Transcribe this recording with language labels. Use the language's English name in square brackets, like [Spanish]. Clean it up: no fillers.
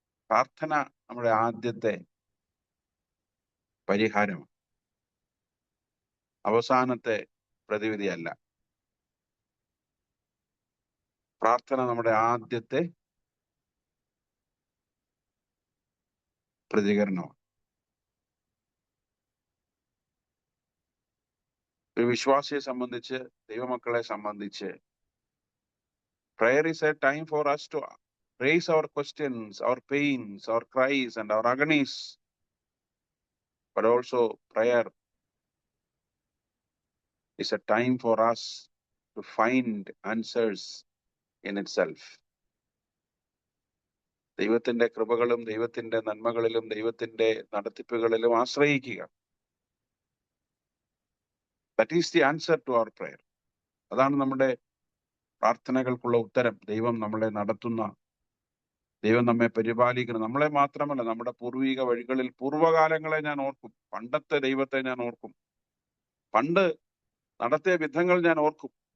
[Malayalam] പ്രാർത്ഥന നമ്മുടെ ആദ്യത്തെ പരിഹാരം, അവസാനത്തെ പ്രതിവിധിയല്ല. പ്രാർത്ഥന നമ്മുടെ ആദ്യത്തെ പ്രതികരണമാണ്. ഒരു വിശ്വാസിയെ സംബന്ധിച്ച്, ദൈവമക്കളെ സംബന്ധിച്ച്, [English] prayer is a time for us to raise our questions, our pains, our cries and our agonies. But also prayer is a time for us to find answers in itself. [Malayalam] ദൈവത്തിന്റെ കൃപകളും ദൈവത്തിന്റെ നന്മകളിലും ദൈവത്തിന്റെ നടത്തിപ്പുകളിലും ആശ്രയിക്കുക. [English] That is the answer to our prayer. [Malayalam] അതാണ് നമ്മുടെ പ്രാർത്ഥനകൾക്കുള്ള ഉത്തരം. ദൈവം നമ്മളെ നടത്തുന്ന, ദൈവം നമ്മെ പരിപാലിക്കണം. നമ്മളെ മാത്രമല്ല, നമ്മുടെ പൂർവിക വഴികളിൽ പൂർവ്വകാലങ്ങളെ ഞാൻ ഓർക്കും. പണ്ടത്തെ ദൈവത്തെ ഞാൻ ഓർക്കും. പണ്ട് നടത്തിയ വിധങ്ങൾ ഞാൻ ഓർക്കും.